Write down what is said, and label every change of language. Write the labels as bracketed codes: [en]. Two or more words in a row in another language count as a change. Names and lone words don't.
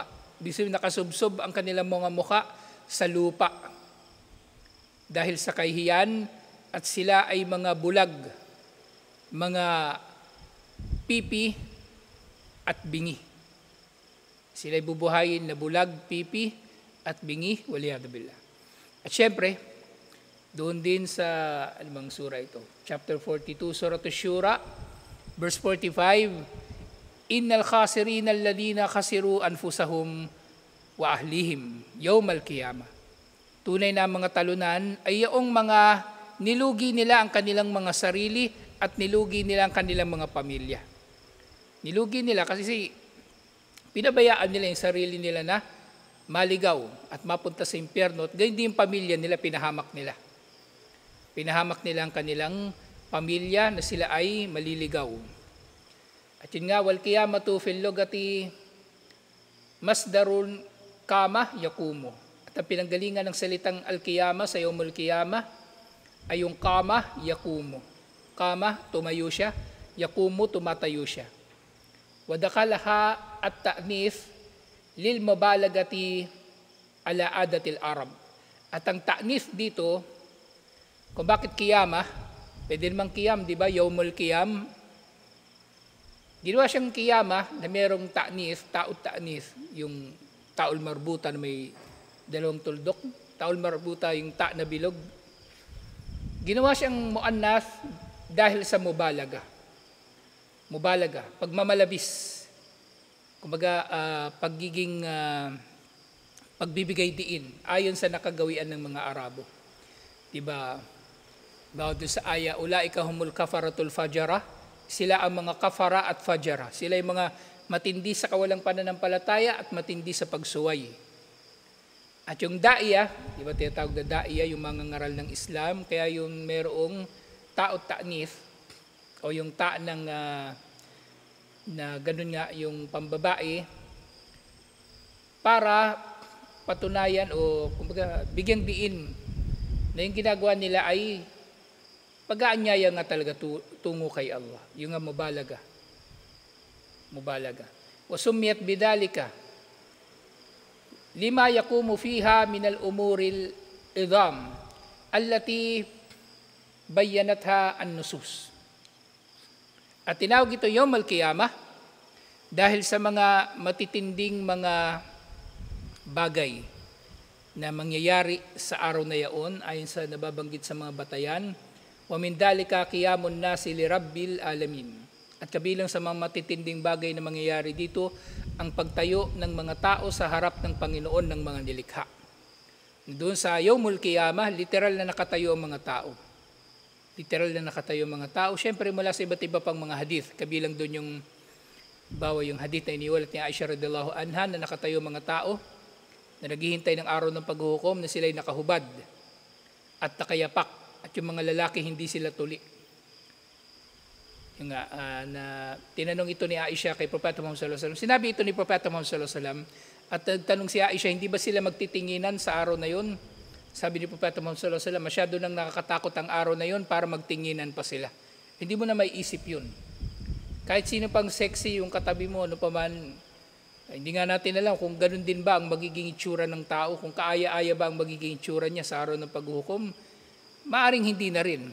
[tl] Bisip nakasubsob ang kanilang mga mukha sa lupa dahil sa kahihiyan at sila ay mga bulag, mga pipi at bingi. Sila'y bubuhayin na bulag, pipi at bingi, [ar] والعياذ بالله. [tl] At syempre, doon din sa, alamang sura ito, chapter 42, Surah Ash-Shura, verse 45, [ar] إن الخاسرين الذين خسروا أنفسهم وأهليهم يوم القيامة. [tl] Tunay na mga talunan ay yung mga nilugi nila ang kanilang mga sarili at nilugi nila ang kanilang mga pamilya. Nilugi nila kasi pinabayaan nila yung sarili nila na maligaw at mapunta sa impyerno at ganyan din yung pamilya nila, pinahamak nila. Pinahamak nila ang kanilang pamilya na sila ay maliligaw. At yun nga, [ar] والقيامة في اللغة مصدر قام يقوم. [tl] At ang pinanggalingan ng salitang al-qiyama sa [ar] يوم القيامة [tl] ay yung [ar] قام يقوم. [tl] Kama, tumayo siya. Yakumo, tumatayo siya. [ar] وأدخلها التأنيث للمبالغة على عادة العرب. [tl] At ang ta'nif dito, kung bakit qiyama, pwede namang qiyam, di ba? [ar] يوم القيام. [tl] Ginawa siyang qiyama na merong ta'nif, [ar] تاء التأنيث, [tl] yung [ar] التاء المربوطة [tl] na may dalawang tuldok. [ar] التاء المربوطة [tl] yung ta' na bilog. Ginawa siyang muannas dahil sa mubalaga. Mubalaga, pagmamalabis. Kumbaga, pagbibigay diin ayon sa nakagawian ng mga Arabo. Diba? Doon sa aya, [ar] أولئك هم الكفرة الفجرة, [tl] sila ang mga kafara at fajara. Sila yung mga matindi sa kawalang pananampalataya at matindi sa pagsuway. At yung daiya, di ba tinatawag na daiya, yung mga ngaral ng Islam, kaya yung merong [ar] تاء التأنيث, [tl] o yung ta' ng na ganun nga yung pambabae, para patunayan o kumbaga bigyang diin na yung ginagawa nila ay pag-aanyaya nga talaga tungo kay Allah. Yung nga mubalaga. Mubalaga. [ar] وسميت بذلك لما يقوم فيها من الأمور العظام التي بينتها النصوص. [tl] At tinawag ito [ar] يوم القيامة [tl] dahil sa mga matitinding mga bagay na mangyayari sa araw na yaon ayon sa nababanggit sa mga batayan. [ar] ومن ذلك قيام الناس لرب العالمين. [tl] At kabilang sa mga matitinding bagay na mangyayari dito ang pagtayo ng mga tao sa harap ng Panginoon ng mga nilikha. Doon sa [ar] يوم القيامة, [tl] literal na nakatayo ang mga tao. Literal na nakatayo ang mga tao. Siyempre mula sa iba't iba pang mga hadith. Kabilang doon yung yung hadith na iniwalat ni Aisha [ar] رضي الله عنها [tl] na nakatayo ang mga tao na naghihintay ng araw ng paghuhukom na sila'y nakahubad at nakayapak at yung mga lalaki hindi sila tuli. Yung na tinanong ito ni Aisha kay Propeta Muhammad [ar] صلى الله عليه وسلم. [tl] Sinabi ito ni Propeta Muhammad [ar] صلى الله عليه وسلم [tl] at nagtanong si Aisha, hindi ba sila magtitinginan sa araw na yun? Sabi ni Propeta Muhammad [ar] صلى الله عليه وسلم, [tl] masyado nang nakakatakot ang araw na yun para magtinginan pa sila. Hindi mo na may isip yun. Kahit sino pang sexy yung katabi mo, ano pa man, hindi nga natin alam kung ganun din ba ang magiging itsura ng tao, kung kaaya-aya ba ang magiging itsura niya sa araw ng paghuhukom, maaring hindi na rin.